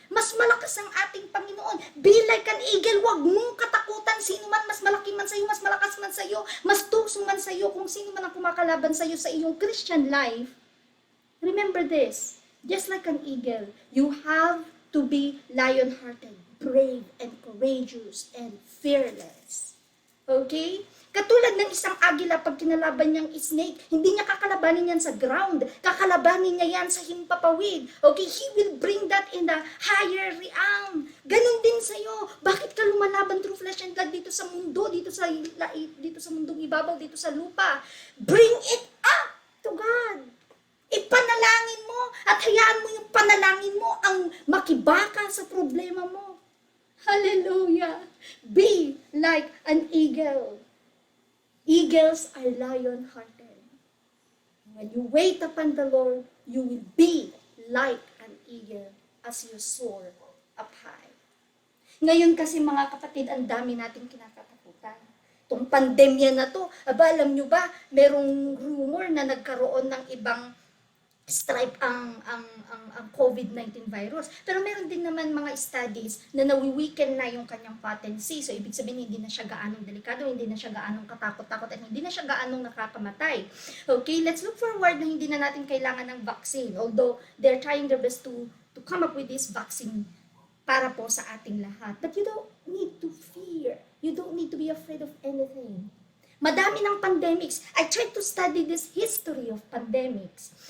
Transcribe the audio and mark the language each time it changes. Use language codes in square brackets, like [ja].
[tl] Mas malakas ang ating Panginoon. [en] Be like an eagle, [tl] wag mong katakutan sino man, mas malaki man sa'yo, mas malakas man sa'yo, mas tuso man sa'yo, kung sino man ang kumakalaban sa'yo sa iyong Christian life. [en] Remember this, just like an eagle, you have to be lion-hearted, brave and courageous and fearless. Okay? [tl] Katulad ng isang agila pag kinalaban niyang snake, hindi niya kakalabanin yan sa ground. Kakalabanin niya yan sa himpapawid. Okay? [en] He will bring that in the higher realm. [tl] Ganon din sa'yo. Bakit ka lumalaban [en] through flesh and blood [tl] dito sa mundo, dito sa mundong ibabaw, dito sa lupa? [en] Bring it up to God. [tl] Ipanalangin mo at hayaan mo yung panalangin mo ang makibaka sa problema mo. [en] Hallelujah! Be like an eagle. Eagles are lion-hearted. When you wait upon the Lord, you will be like an eagle as you soar up high. [tl] Ngayon kasi mga kapatid, ang dami nating kinakatakutan. Itong pandemya na to, alam nyo ba, merong rumor na nagkaroon ng ibang stripe ang COVID-19 virus. Pero meron din naman mga studies na nawi-weaken na yung kanyang potency. So, ibig sabihin, hindi na siya gaanong delikado, hindi na siya gaanong katakot-takot, at hindi na siya gaanong nakakamatay. [en] Okay, let's look forward [tl] na hindi na natin kailangan ng vaccine. [en] Although, they're trying their best to come up with this vaccine [tl] para po sa ating lahat. [en] But you don't need to fear. You don't need to be afraid of anything. [tl] Madami ng pandemics. [en] I tried to study this history of pandemics.